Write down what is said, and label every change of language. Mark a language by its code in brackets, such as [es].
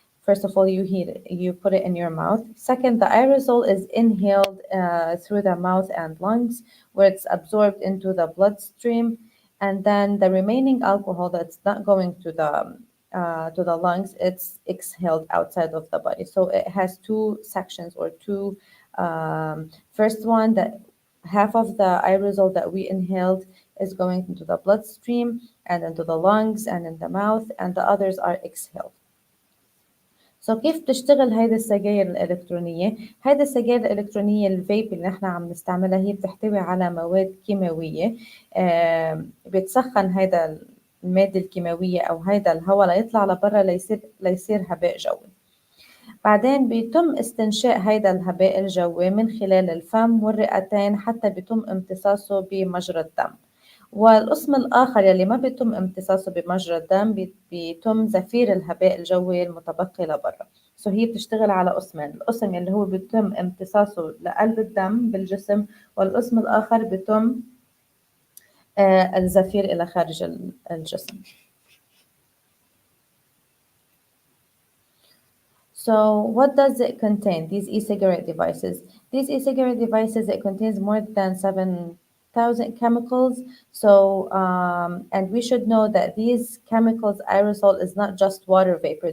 [en] First of all, you heat it, you put it in your mouth. Second, the aerosol is inhaled through the mouth and lungs, where it's absorbed into the bloodstream, and then the remaining alcohol that's not going to the lungs, it's exhaled outside of the body. So it has two sections or two. First one, that half of the aerosol that we inhaled is going into the bloodstream and into the lungs and in the mouth, and the others are exhaled. [ar] So كيف بتشتغل هيدي السجاير الإلكترونية؟ هيدي السجاير الإلكترونية الفيب اللي نحن عم نستعملها هي بتحتوي على مواد كيماوية، بتسخن هيدا المادة الكيماوية أو هيدا الهواء ليطلع لبرا ليصير هباء جوي. بعدين بيتم استنشاء هيدا الهباء الجوي من خلال الفم والرئتين حتى بيتم امتصاصه بمجرى الدم. والقسم الآخر يلي ما بيتم امتصاصه بمجرى الدم بيتم زفير الهباء الجوي المتبقي لبرا. هي بتشتغل على قسمين، القسم يلي هو بيتم امتصاصه لقلب الدم بالجسم، والقسم الآخر بيتم الزفير إلى خارج الجسم. [en] So what does it contain, these e-cigarette devices? These e-cigarette devices, it contains more than 7,000 chemicals. So, and we should know that these chemicals, aerosol is not just water vapor.